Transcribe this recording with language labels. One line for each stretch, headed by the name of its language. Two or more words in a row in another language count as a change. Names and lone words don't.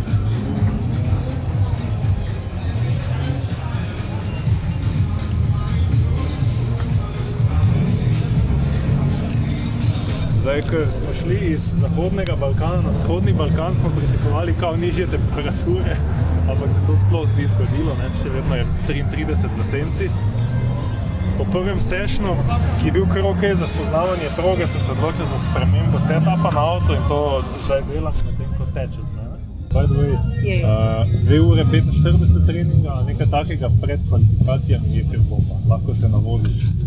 Slovenian: Zdaj, ker smo šli iz Zahodnega Balkana na Vzhodni Balkan, smo pričakovali kao nižje temperature, ampak se to sploh ni zgodilo, ne? Še vedno je 33 v senci. Po prvem sessionu, ki je bil kar ok za spoznavanje proge, sem se odločil za spremembo setupa na avto in to zdaj delam medtem, ko teče z mene.
English: By the way,
Slovenian: 2 ure 45 treninga, nekaj takega pred kvalifikacijami je kar bomba, lahko se navoziš.